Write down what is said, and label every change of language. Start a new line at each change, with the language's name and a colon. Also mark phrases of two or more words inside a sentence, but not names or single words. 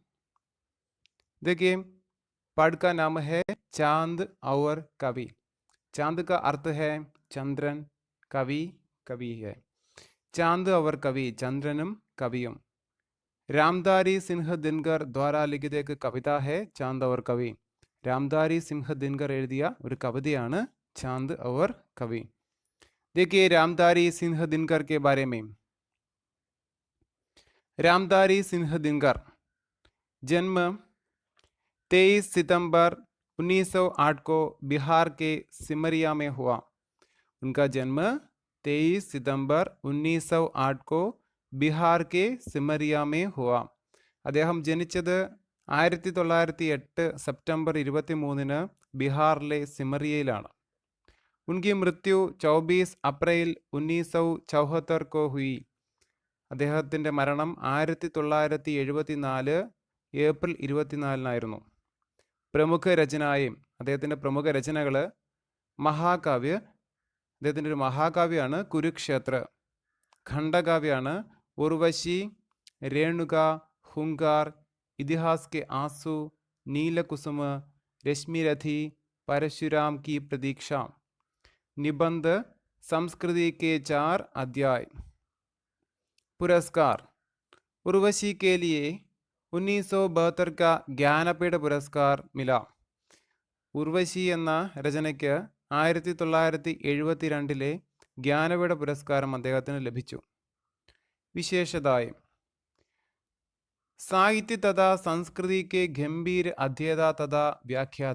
Hindi: देखिए, पाठ का नाम है चांद और कवि। चांद का अर्थ है चंद्रन, कवि कवि है। चांद और कवि
Malayalam: ചന്ദ്രനും കവിയും।
Hindi: रामधारी सिंह दिनकर द्वारा लिखित एक कविता है चांद और कवि।
Malayalam: रामधारी सिंह दिनकर എഴുതിയ ഒരു കവിതയാണ് चांद और कवि।
Hindi: देखिए रामधारी सिंह दिनकर के बारे में। रामधारी सिंह दिनकर जन्म 23 सितंबर 1908 को बिहार के सिमरिया में हुआ। उनका जन्म 23 सितंबर 1908 को बिहार के सिमरिया में हुआ.
Malayalam: അദ്ദേഹം ജനിച്ചത് 1908 സെപ്റ്റംബർ 23 ബിഹാറിലെ സിമറിയയിലാണ്.
Hindi: उनकी मृत्यु 24 अप्रैल 1974 को हुई.
Malayalam: അദ്ദേഹത്തിൻ്റെ മരണം 1974 ഏപ്രിൽ 24 പ്രമുഖ രചനായും അദ്ദേഹത്തിൻ്റെ പ്രമുഖ രചനകൾ മഹാകാവ്യ, അദ്ദേഹത്തിൻ്റെ ഒരു മഹാകാവ്യമാണ് കുരുക്ഷേത്ര. ഖണ്ഡകാവ്യമാണ് ഉർവശി, രേണുക, ഹുങ്കാർ, ഇതിഹാസ് കെ ആസു, നീലകുസുമ, രശ്മിരഥി, പരശുരാം की प्रतीक्षा.
Hindi: निबंध संस्कृति के 4 अध्याय. पुरस्कार. उर्वशी के लिए 1972 का ज्ञानपीठ पुरस्कार मिला.
Malayalam: ഉർവശി എന്ന രചനയ്ക്ക് 1972 ജ്ഞാനപീഠ പുരസ്കാരം അദ്ദേഹത്തിന് ലഭിച്ചു.
Hindi: വിശേഷതായും साहित्य तथा संस्कृति के गंभीर अध्येता तथा व्याख्याता.